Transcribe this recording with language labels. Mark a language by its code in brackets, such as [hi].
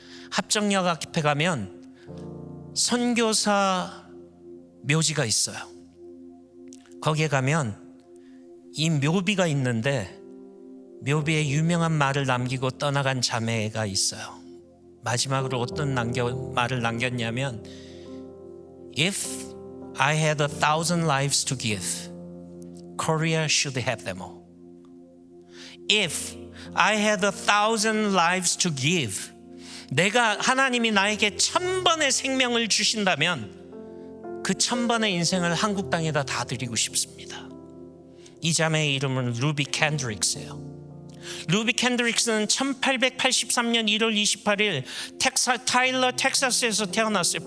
[ko] 합정역 앞에 가면 선교사 묘지가 있어요. 거기에 가면 이 묘비가 있는데, 묘비에 유명한 말을 남기고 떠나간 자매가 있어요. 마지막으로 어떤 말을 남겼냐면, [en] If I had 1,000 lives to give, Korea should have them all. If I had 1,000 lives to give, [ko] 내가 하나님이 나에게 1,000번의 생명을 주신다면 그 1,000번의 인생을 한국 땅에다 다 드리고 싶습니다. 이 자매의 이름은 루비 캔드릭스예요. 루비 캔드릭스는 1883년 1월 28일 타일러 텍사스에서 태어났어요.